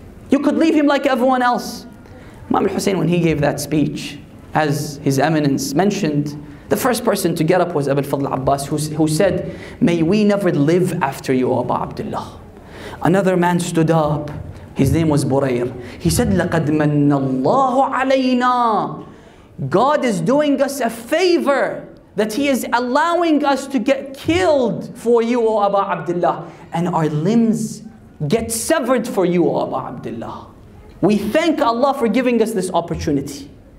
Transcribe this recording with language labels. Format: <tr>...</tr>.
<en>You could leave him like everyone else. Imam al-Hussein, when he gave that speech, as His Eminence mentioned, the first person to get up was Abu al-Fadl Abbas, who said, may we never live after you, O Abu Abdullah. Another man stood up. His name was Burayr.</en> <ar>He said, لَقَدْ مَنَّ اللَّهُ عَلَيْنَا.</ar> <en>God is doing us a favor that He is allowing us to get killed for you, O Abu Abdullah, and our limbs get severed for you, O Abu Abdullah. We thank Allah for giving us this opportunity.</en>